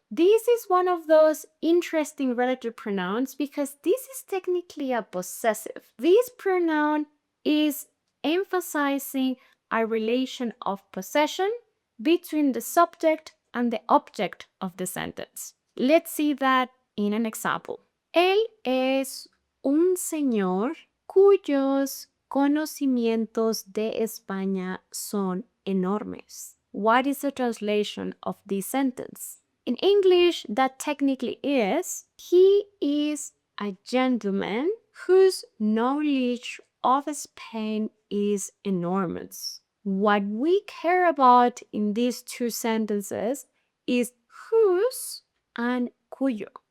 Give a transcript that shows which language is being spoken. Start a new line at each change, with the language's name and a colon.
English: This is one of those interesting relative pronouns because this is technically a possessive. This pronoun is emphasizing a relation of possession between the subject and the object of the sentence. Let's see that in an example.
Spanish: Él es un señor cuyos conocimientos de España son enormes.
English: What is the translation of this sentence? In English, that technically is, he is a gentleman whose knowledge of Spain is enormous. What we care about in these two sentences is whose and cuyo.